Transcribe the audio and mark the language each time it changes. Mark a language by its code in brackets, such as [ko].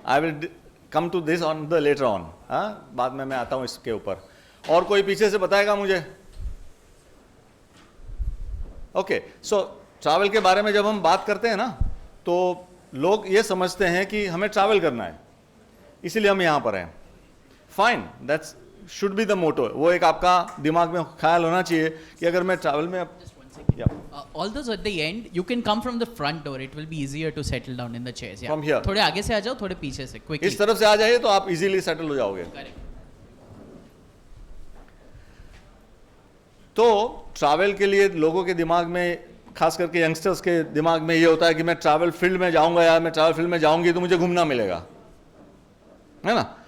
[en] I will come to this on the later on. [hi] हाँ, बाद में मैं आता हूँ इसके ऊपर. और कोई पीछे से बताएगा मुझे? ओके, सो ट्रैवल के बारे में जब हम बात करते हैं ना, तो लोग ये समझते हैं कि हमें ट्रैवल करना है, इसीलिए हम यहाँ पर हैं. [en] Fine, that's should be the motto. [hi] वो एक आपका दिमाग में ख्याल होना चाहिए कि अगर मैं ट्रैवल में [en] although at the end you can come from the front door, it will be easier to settle down in the chairs. From here. [hi] थोड़े आगे से आ जाओ, थोड़े पीछे से, quickly. इस तरफ से आ जाइए तो आप इजीली सेटल हो जाओगे. [en] Correct. [hi] तो ट्रैवल के लिए लोगों के दिमाग में, खास करके यंगस्टर्स के दिमाग में ये होता है कि मैं ट्रैवल फील्ड में जाऊंगा या मैं ट्रैवल फील्ड में जाऊंगी तो मुझे घूमना मिलेगा, है ना.